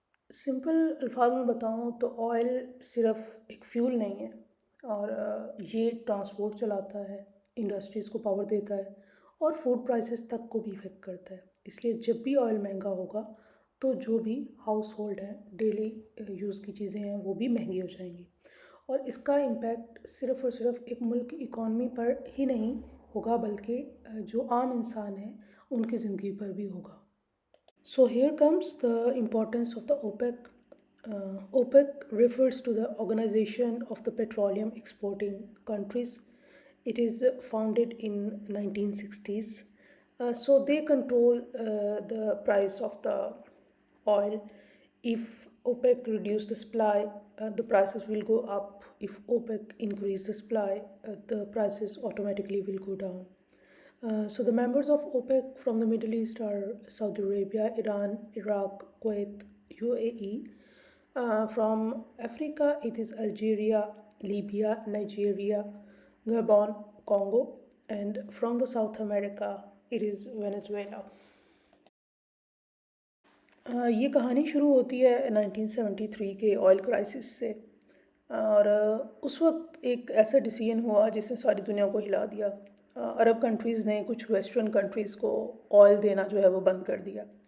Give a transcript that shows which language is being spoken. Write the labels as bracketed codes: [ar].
[ur] Simple الفاظ میں بتاؤں تو آئل صرف ایک فیول نہیں ہے، اور یہ ٹرانسپورٹ چلاتا ہے، انڈسٹریز کو پاور دیتا ہے اور فوڈ پرائسز تک کو بھی افیکٹ کرتا ہے۔ اس لیے جب بھی آئل مہنگا ہوگا تو جو بھی ہاؤس ہولڈ ہیں، ڈیلی یوز کی چیزیں ہیں، وہ بھی مہنگی ہو جائیں گی، اور اس کا امپیکٹ صرف اور صرف ایک ملک کی اکانومی پر ہی نہیں ہوگا بلکہ جو عام انسان ہیں ان کی زندگی پر بھی ہوگا۔ [en] So here comes the importance of the OPEC. OPEC refers to the Organization of the Petroleum Exporting Countries. It is founded in 1960s. So they control the price of the oil. If OPEC reduce the supply, the prices will go up. If OPEC increase the supply, the prices automatically will go down. So the members of OPEC from the Middle East are Saudi Arabia, Iran, Iraq, Kuwait, UAE. From Africa, it is Algeria, Libya, Nigeria, Gabon, Congo, and from the South America, it is Venezuela. [ur] یہ کہانی شروع ہوتی ہے 1973 کے oil crisis سے، اور اس وقت ایک ایسا ڈیسیژن ہوا جس نے ساری دنیا کو ہلا دیا۔ عرب کنٹریز نے کچھ ویسٹرن کنٹریز کو آئل دینا جو ہے وہ بند کر دیا۔